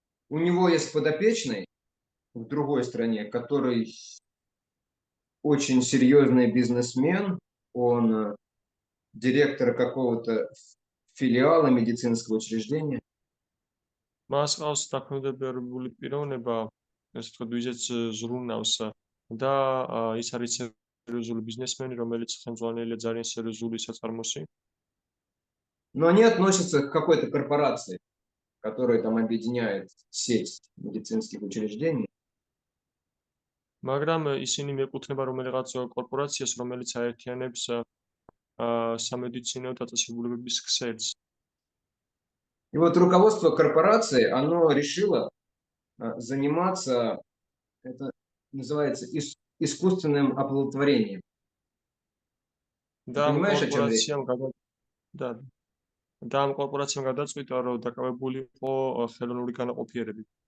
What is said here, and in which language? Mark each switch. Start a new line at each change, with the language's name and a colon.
Russian: У него есть подопечный в другой стране, который очень серьезный бизнесмен, он директор какого-то филиала медицинского учреждения.
Georgian: მას ყავს დაქვემდებარებული პიროვნება, ესე ვთქვათ, ვიზეც ზრუნავს და ის არის სერიოზული ბიზნესმენი, რომელიც ხელმძღვანელია ძალიან სერიოზული საწარმოსი.
Russian: Но они относятся к какой-то корпорации, которая там объединяет сеть медицинских учреждений.
Georgian: მაგრამ ისინი მიეკუთვნება რომელიღაც კორპორაციას, რომელიც აერთიანებს სამედიცინო დაწესებულებების ქსელს.
Russian: И вот руководство корпорации, оно решило заниматься, это называется искусственным оплодотворением.
Georgian: და ამ
Russian: Понимаешь, о чем речь?
Georgian: კორპორაციამ გადაწყვიტა, რომ დაკავებული იყო ხელოვნური განაყოფიერებით.